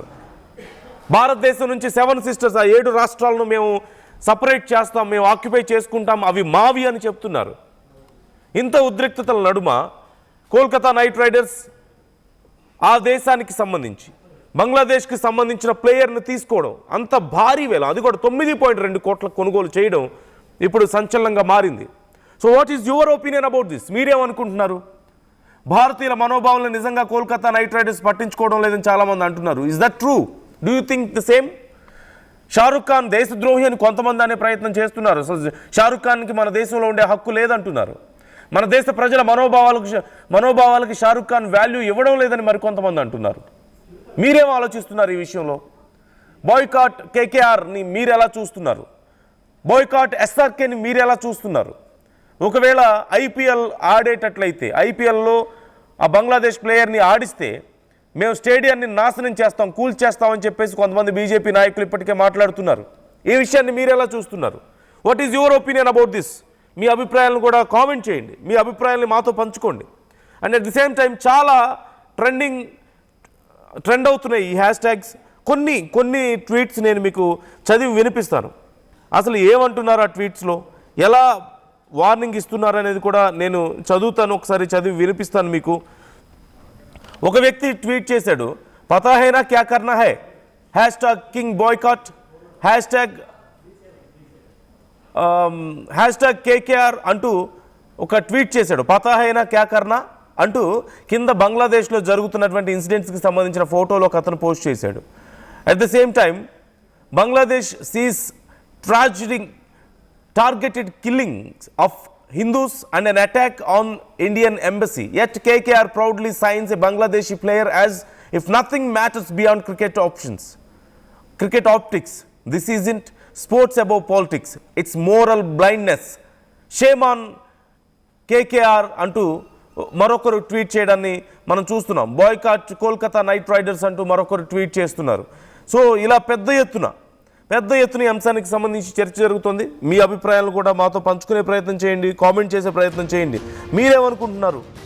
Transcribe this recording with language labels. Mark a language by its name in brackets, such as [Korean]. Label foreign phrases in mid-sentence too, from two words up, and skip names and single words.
[Telugu] భారతదేశం నుంచి 7 సిస్టర్స్, ఆ 7 రాష్ట్రాలను మేము సపరేట్ చేస్తాం, మేము ఆక్యుపై చేసుకుంటాం, అవి మావి అని చెప్తున్నారు. ఇంత ఉద్రిక్తతల నడుమ కోల్కతా నైట్ రైడర్స్ ఆ దేశానికి సంబంధించి బంగ్లాదేశ్కి సంబంధించిన ప్లేయర్ను తీసుకోవడం, అంత భారీ వేల, అది కూడా 9.2 కోట్ల కొనుగోలు చేయడం ఇప్పుడు సంచలనంగా మారింది. [English] So what is your opinion about this? [Telugu] మీరేమనుకుంటున్నారు? భారతీయుల మనోభావాలను నిజంగా కోల్కతా నైట్ రైడర్స్ పట్టించుకోవడం లేదని చాలామంది అంటున్నారు. [English] Is that true? Do you think the same? [Telugu] షారుఖ్ ఖాన్ దేశద్రోహి అని కొంతమంది అనే ప్రయత్నం చేస్తున్నారు. సో షారుఖ్ ఖాన్కి మన దేశంలో ఉండే హక్కు లేదంటున్నారు. మన దేశ ప్రజల మనోభావాలకి షారుఖ్ ఖాన్ వాల్యూ ఇవ్వడం లేదని మరికొంతమంది అంటున్నారు. మీరేం ఆలోచిస్తున్నారు ఈ విషయంలో? బాయ్కాట్ కేకేఆర్ని మీరు ఎలా చూస్తున్నారు? బాయ్కాట్ ఎస్ఆర్కేని మీరు ఎలా చూస్తున్నారు? ఒకవేళ ఐపీఎల్ ఆడేటట్లయితే, ఐపీఎల్లో ఆ బంగ్లాదేశ్ ప్లేయర్ని ఆడిస్తే మేము స్టేడియాన్ని నాశనం చేస్తాం, కూల్చేస్తామని చెప్పేసి కొంతమంది బీజేపీ నాయకులు ఇప్పటికే మాట్లాడుతున్నారు. ఈ విషయాన్ని మీరు ఎలా చూస్తున్నారు? [English] What is your opinion about this? [Telugu] మీ అభిప్రాయాలను కూడా కామెంట్ చేయండి, మీ అభిప్రాయాన్ని మాతో పంచుకోండి. [English] and at the same time [Telugu] చాలా ట్రెండ్ అవుతున్నాయి ఈ [English] hash tags. [Telugu] కొన్ని ట్వీట్స్ నేను మీకు చదివి వినిపిస్తాను. అసలు ఏమంటున్నారు ఆ ట్వీట్స్లో, ఎలా వార్నింగ్ ఇస్తున్నారు అనేది కూడా నేను చదువుతాను, ఒకసారి చదివి వినిపిస్తాను మీకు. ఒక వ్యక్తి ట్వీట్ చేశాడు, [Hindi] पता है ना क्या करना है, [English] hash tag King boycott, hash tag KKR [Telugu] అంటూ ఒక ట్వీట్ చేశాడు. [Hindi] पता है ना क्या करना [Telugu] అంటూ కింద బంగ్లాదేశ్లో జరుగుతున్నటువంటి ఇన్సిడెంట్స్కి సంబంధించిన ఫోటోలు ఒక అతను పోస్ట్ చేశాడు. [English] at the same time Bangladesh sees targeted killings of Hindus and an attack on Indian embassy. Yet KKR proudly signs a Bangladeshi player as if nothing matters beyond cricket optics. This isn't sports above politics. It's moral blindness. Shame on KKR [Telugu] అంటూ మరొకరు ట్వీట్ చేయడాన్ని మనం చూస్తున్నాం. బాయ్కాట్ కోల్కతా నైట్ రైడర్స్ అంటూ మరొకరు ట్వీట్ చేస్తున్నారు. సో ఇలా పెద్ద ఎత్తున ఈ అంశానికి సంబంధించి చర్చ జరుగుతుంది. మీ అభిప్రాయాలను కూడా మాతో పంచుకునే ప్రయత్నం చేయండి, కామెంట్ చేసే ప్రయత్నం చేయండి. మీరేమనుకుంటున్నారు?